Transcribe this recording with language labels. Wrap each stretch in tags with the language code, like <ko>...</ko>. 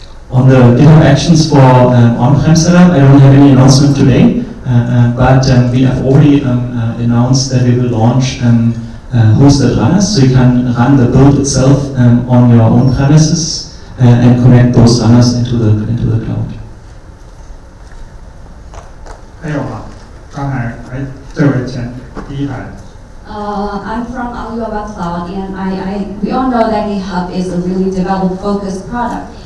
<en>On the GitHub Actions for on-prem setup, I don't have any announcement today, but we have already announced that we will launch hosted runners, so you can run the build itself on your own premises and connect those runners into the cloud.</en> <zh>还有吗？刚才这位第一排。</zh> <en>I'm from Alibaba Cloud, and we all know that GitHub is a really develop-focused product.</en>